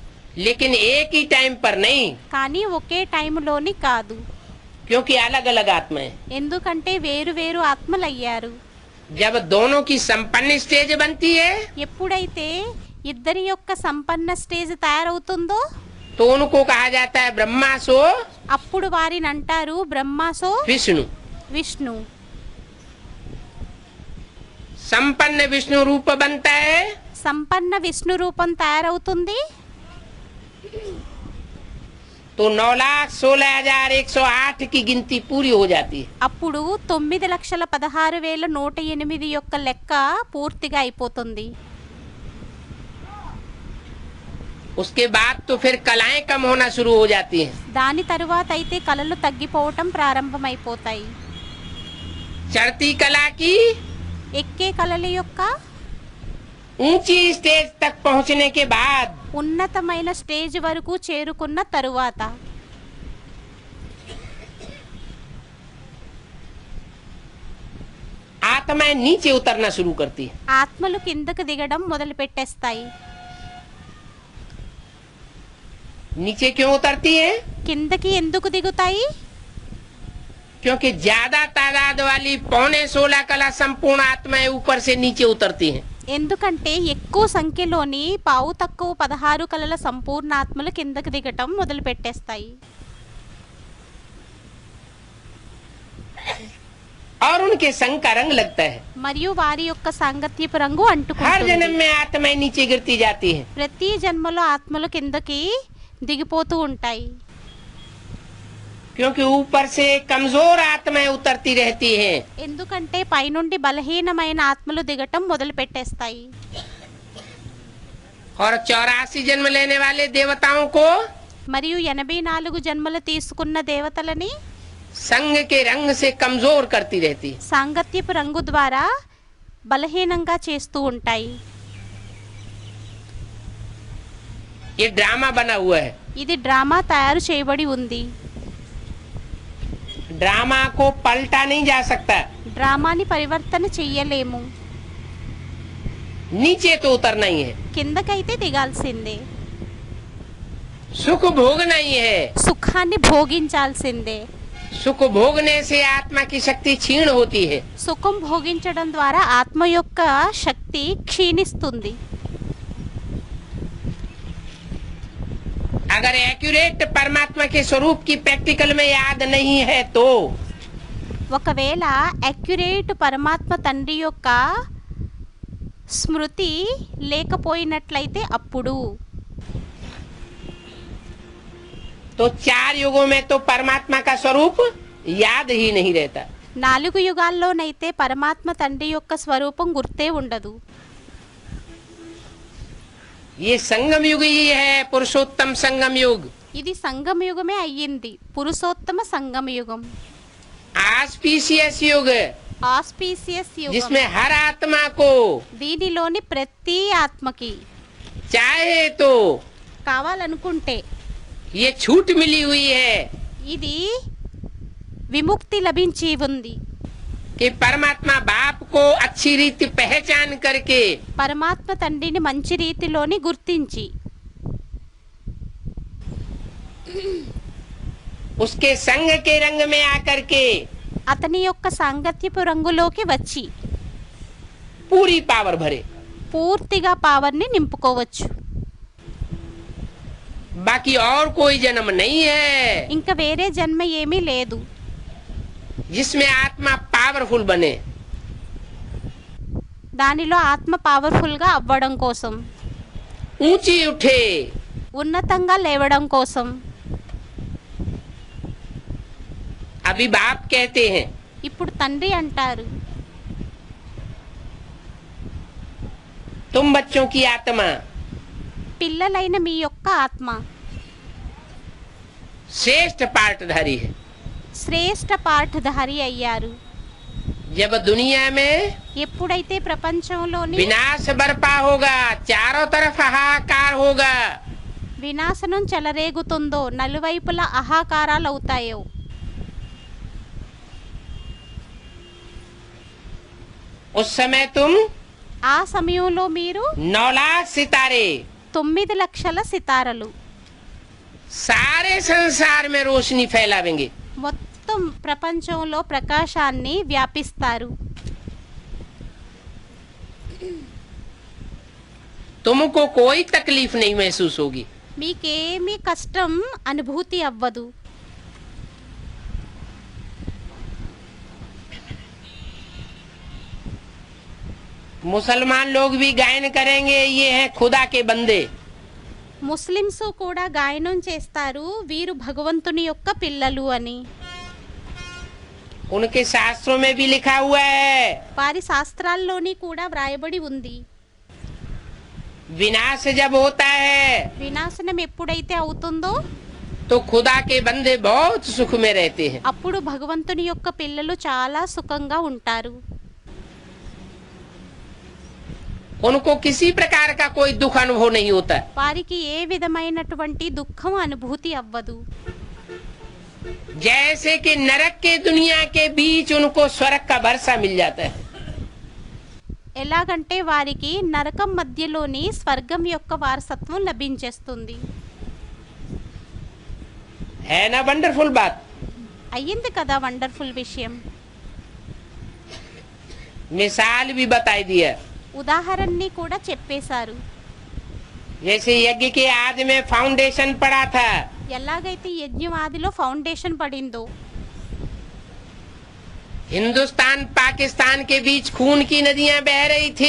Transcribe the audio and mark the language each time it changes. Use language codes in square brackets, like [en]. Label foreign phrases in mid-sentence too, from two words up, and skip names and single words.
[hi] लेकिन एक ही टाइम पर नहीं, [te] కానీ ఒకే టైంలోని కాదు. [hi] क्योंकि अलग अलग आत्माएं। [te] ఎందుకంటే వేరు వేరు ఆత్మలయ్యారు. [hi] जब दोनों की संपन्न स्टेज बनती है [te] ఎప్పుడైతే ఇద్దరి యొక్క సంపన్న స్టేజ్ తయారవుతుందో [hi] तो उनको कहा जाता है ब्रह्मासो [te] అప్పుడు వారిని అంటారు బ్రహ్మాసో [hi] विष्णु। [te] విష్ణు. [hi] संपन्न विष्णु रूप बनता है [te] సంపన్న విష్ణు రూపం తయారవుతుంది. [hi] तो 9,16,108 की गिनती पूरी हो जाती है। [te] అప్పుడు 9,16,108 యొక్క లెక్క పూర్తిగా అయిపోతుంది. [hi] उसके बाद तो फिर कलाएं कम होना शुरू हो जाती हैं। [te] దాని తరువాత అయితే కళలు తగ్గిపోవటం ప్రారంభమైపోతాయి. [hi] चढ़ती कला की [te] ఎక్కే కళల యొక్క [hi] ऊंची स्टेज तक पहुंचने के बाद [te] ఉన్నతమైన స్టేజ్ వరకు చేరుకున్న తరువాత [hi] आत्माएं नीचे उतरना शुरू करती है। [te] ఆత్మలు కిందకు దిగడం మొదలు పెట్టేస్తాయి. [hi] नीचे क्यों उतरती है? [te] కిందకి ఎందుకు దిగుతాయి? [hi] क्योंकि ज्यादा तादाद वाली 15.16 कला संपूर्ण आत्माएं ऊपर से नीचे उतरती हैं। [te] ఎందుకంటే ఎక్కువ సంఖ్యలోని పావు తక్కువ 16 కళల సంపూర్ణ ఆత్మలు కిందకు దిగటం మొదలు పెట్టేస్తాయి. [hi] और उनके संग का रंग लगता है। [te] మరియు వారి యొక్క సాంగత్యపు రంగు [hi] हर [te] అంటుకుంటుంది. [hi] जन्म में आत्माएं नीचे गिरती जाती हैं। [te] ప్రతి జన్మలో ఆత్మలు కిందకి దిగిపోతూ ఉంటాయి. [hi] क्योंकि ऊपर से कमजोर आत्माएं उतरती रहती हैं। [te] ఎందుకంటే పైనుండి బలహీనమైన ఆత్మలు దిగటం మొదలు పెట్టేస్తాయి. [hi] और 84 जन्म लेने वाले देवताओं को [te] మరియు 84 జన్మలు తీసుకున్న దేవతలని [hi] संग के रंग से कमजोर करती रहती है। [te] సాంగత్యపు రంగు ద్వారా బలహీనంగా చేస్తూ ఉంటాయి. [hi] ये ड्रामा बना हुआ है। [te] ఇది డ్రామా తయారు చేయబడి ఉంది. [hi] ड्रामा को पलटा नहीं जा सकता। [te] డ్రామాని పరివర్తన చెయ్యలేము. [hi] नीचे तो उतरना ही है, [te] కిందకైతే దిగాల్సిందే. [hi] सुख भोगना ही है। [te] సుఖాన్ని భోగించాల్సిందే. [hi] सुख भोगने से आत्मा की शक्ति क्षीण होती है। [te] సుఖం భోగించడం ద్వారా ఆత్మ యొక్క శక్తి క్షీణిస్తుంది. [hi] अगर एक्यूरेट परमात्मा के स्वरूप की प्रैक्टिकल में याद नहीं है तो [te] ఒకవేళ అక్యురేట్ పరమాత్మ తండ్రి యొక్క స్మృతి లేకపోయినట్లయితే అప్పుడు [hi] तो 4 युगों में तो परमात्मा का स्वरूप याद ही नहीं रहता। [te] 4 యుగాల్లోనైతే పరమాత్మ తండ్రి యొక్క స్వరూపం గుర్తే ఉండదు. [hi] ये संगम युग ही है, पुरुषोत्तम संगम युग। [te] ఇది సంగమ యుగమే అయ్యింది, పురుషోత్తమ సంగమ యుగం, [hi] आस्पीशियस युग, [te] ఆస్పీసియస్ యుగం. [hi] जिसमें हर आत्मा को [te] దీనిలోని ప్రతి ఆత్మకి [hi] चाहे तो [te] కావాలనుకుంటే [hi] ये छूट मिली हुई है [te] ఇది విముక్తి లభించి ఉంది. [hi] कि परमात्मा बाप को अच्छी रीति पहचान करके [te] పరమాత్మ తండ్రిని మంచి రీతిలోని గుర్తించి [hi] उसके संग के रंग में आकर के [te] అతని యొక్క సాంగత్యపు రంగులోకి వచ్చి [hi] पूरी पावर भरे। [te] పూర్తిగా పవర్ని నింపుకోవచ్చు. [hi] बाकी और कोई जन्म नहीं है [te] ఇంకా వేరే జన్మ ఏమీ లేదు [hi] जिसमें आत्मा पावरफुल बने। [te] దానిలో ఆత్మ పవర్ఫుల్ గా అవ్వడం కోసం, [hi] ऊंची उठे, [te] ఉన్నతంగా లేవడం కోసం. [hi] अभी बाप कहते हैं [te] ఇప్పుడు తండ్రి అంటారు, [hi] तुम बच्चों की आत्मा [te] పిల్లలైన మీ యొక్క ఆత్మ [hi] श्रेष्ठ पार्टधारी है। [te] శ్రేష్ఠ పాఠధారి అయ్యారు. [hi] जब दुनिया में [te] ఎప్పుడైతే ప్రపంచంలోని [hi] विनाश बरपा होगा, चारों तरफ हाहाकार होगा, [te] వినాశనం చెలరేగుతుందో, నలువైపులా అహాకారాలు అవుతాయో, [hi] उस समय तुम [te] ఆ సమయంలో మీరు [hi] 9 लाख सितारे [te] 9 లక్షల సితారలు [hi] सारे संसार में रोशनी फैलावेंगे। [te] మొత్తం ప్రపంచంలో ప్రకాశాన్ని వ్యాపిస్తారు. [hi] तुमको कोई तकलीफ नहीं महसूस होगी। [te] మీకేమీ కష్టం అనుభూతి అవ్వదు. [hi] मुसलमान लोग भी गायन करेंगे, ये हैं खुदा के बंदे। [te] ముస్లిమ్స్ కూడా గాయనం చేస్తారు, వీరు భగవంతుని యొక్క పిల్లలు అని. [hi] उनके शास्त्रों में भी लिखा हुआ है, [te] వారి శాస్త్రాల్లోని కూడా వ్రాయబడి ఉంది. [hi] विनाश जब होता है [te] వినాశనం ఎప్పుడైతే అవుతుందో [hi] तो खुदा के बंदे बहुत सुख में रहते हैं। [te] అప్పుడు భగవంతుని యొక్క పిల్లలు చాలా సుఖంగా ఉంటారు. [hi] उनको किसी प्रकार का कोई दुख अनुभव नहीं होता। [te] వారికి ఏ విధమైనటువంటి దుఃఖం అనుభూతి అవ్వదు. [hi] जैसे कि नरक के दुनिया के बीच उनको स्वर्ग का वर्षा मिल जाता है। [te] ఎలాగంటే వారికి నరకం మధ్యలోని స్వర్గం యొక్క వారసత్వం లభించేస్తుంది. [hi] है ना वंडरफुल बात? [te] అయ్యింది కదా వండర్ఫుల్ విషయం. [hi] मिसाल भी बताई दी है। [te] ఉదాహరణని కూడా చెప్పేశారు. [hi] जैसे यज्ञ के आदि में फाउंडेशन पड़ा था, [te] ఎలాగైతే యజ్ఞం ఆదిలో ఫౌండేషన్ పడిందో [hi] हिंदुस्तान पाकिस्तान के बीच खून की नदियां बह रही थी।